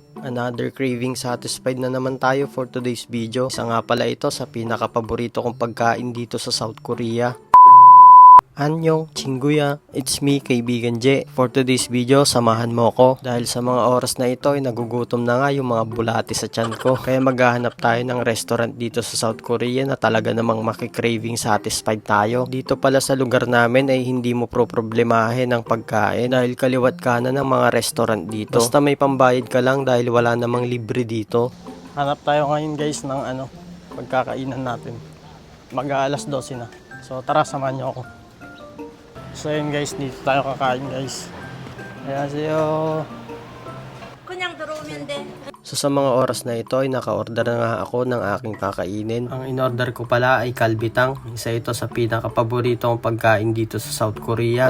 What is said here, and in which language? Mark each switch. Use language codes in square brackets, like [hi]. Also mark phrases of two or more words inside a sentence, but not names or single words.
[en] Another craving satisfied [tl] na naman tayo [en] for today's video. [tl] Isa nga pala ito sa pinaka-paborito kong pagkain dito sa South Korea. [ko] 안녕, 친구야, [en] it's me, [tl] kaibigan J. For today's video, samahan mo ko. Dahil sa mga oras na ito ay nagugutom na nga yung mga bulati sa tiyan ko. Kaya maghahanap tayo ng restaurant dito sa South Korea na talaga namang makikraving satisfied tayo. Dito pala sa lugar namin ay hindi mo problemahin ang pagkain dahil kaliwat kanan ng mga restaurant dito. Basta may pambayad ka lang dahil wala namang libre dito. Hanap tayo ngayon guys ng pagkakainan natin. Mag-aalas 12 na. So tara, samahan niyo ako. So yun guys, dito tayo kakain guys. [ko] Annyeonghaseyo. 그냥 들어오면 돼. [tl] So sa mga oras na ito ay naka-order na nga ako ng aking kakainin. Ang in-order ko pala ay kalbitang. Isa ito sa pinaka-paborito kong pagkain dito sa South Korea.